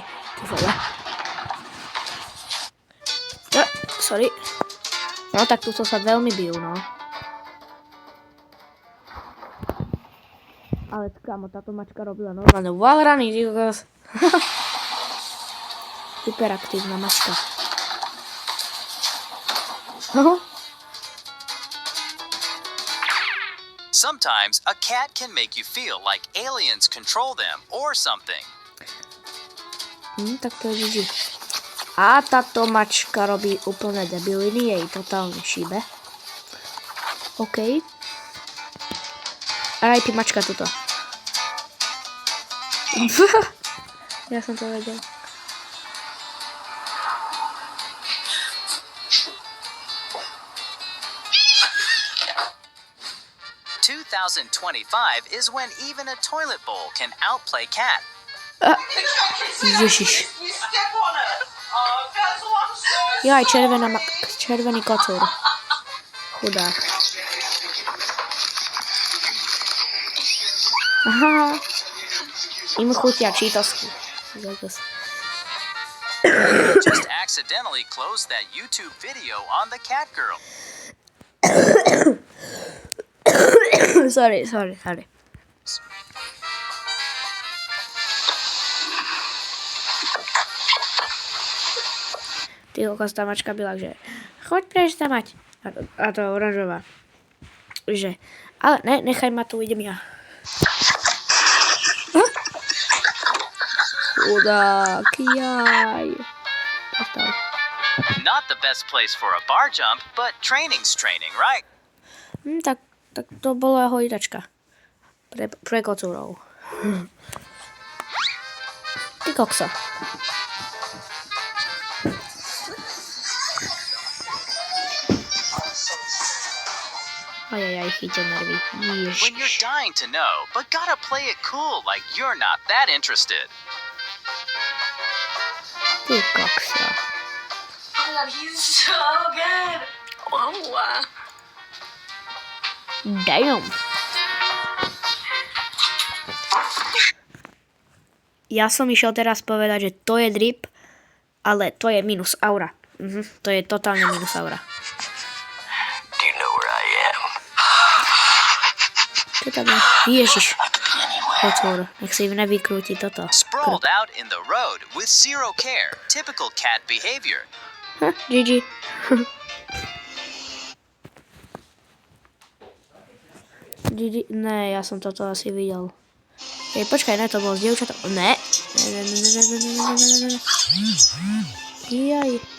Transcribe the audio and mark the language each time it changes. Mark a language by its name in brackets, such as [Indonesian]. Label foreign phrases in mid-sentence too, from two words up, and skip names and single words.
[Slovak] Ty vole. No, sorry. No tak tuto sa veľmi bijú, no. Ale kámo, táto mačka robila normálne wallruny, ty kokos. Hyperaktívna mačka. [English] Sometimes a cat can make you feel like aliens control them or something. [Slovak] Tak to je Gigi. A táto mačka robí úplne debiliny, jej totálne šíbe. OK. Aj ty mačka tuto. Ja som to vedel. [English] "2025 is when even a toilet bowl can outplay cat." [Slovak] Ježiš. Jaj, červený kocúr. Chudák. Aha. Im chutia čítosky. [English] Just accidentally closed that YouTube video on the cat girl. Sorry. [Slovak] Ty kokos, tá mačka byla, že choď prestamať. A to oranžová. Že, ale ne, nechaj ma tu, idem ja. Chudák, jaj. [English] Not the best place for a bar jump, but training's training, right? [Slovak] Tak to bola hojdačka. Pre kocúrov. Ty kokso. Ajajaj, chytil nervy. [English] When you're dying to know, but gotta play it cool like you're not that interested. [Slovak] Ty kokso. [English] Oh my god, he's so good. Oh, wow. Damn. [Slovak] Ja som išiel teraz povedať, že to je drip, ale to je minus aura. To je totálne minus aura. [English] Do you know where I am? [Slovak] Čo tam je? Ježiš. Kocúr, nech si nevykrúti toto. [English] Sprawled out in the road with zero care. Typical cat behavior. GG. [Slovak] Ne, ja som toto asi videl. Počkaj, ne, to bolo s dievčatom. Ne. Jaj.